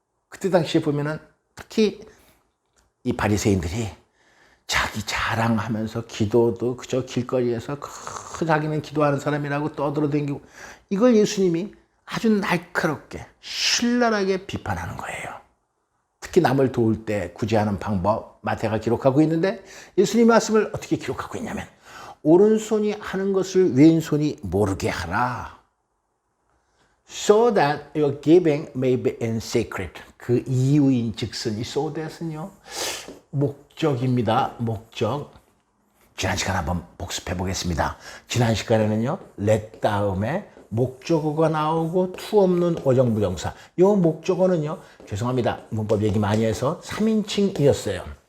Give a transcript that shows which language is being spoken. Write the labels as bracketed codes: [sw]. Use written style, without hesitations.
[ko] 그때 당시에 보면은 특히 이 바리새인들이 자기 자랑하면서 기도도 그저 길거리에서 자기는 기도하는 사람이라고 떠들어 다니고, 이걸 예수님이 아주 날카롭게 신랄하게 비판하는 거예요. 특히 남을 도울 때 구제하는 방법 마태가 기록하고 있는데 예수님의 말씀을 어떻게 기록하고 있냐면 오른손이 하는 것을 왼손이 모르게 하라. [en] So that your giving may be in secret. [ko] 그 이유인 즉슨 이 [en] so that [ko] 은요, 목적입니다. 목적. 지난 시간 한번 복습해 보겠습니다. 지난 시간에는요, let 다음에 목적어가 나오고 to 없는 어정부정사. 이 목적어는요, 죄송합니다. 문법 얘기 많이 해서 3인칭이었어요.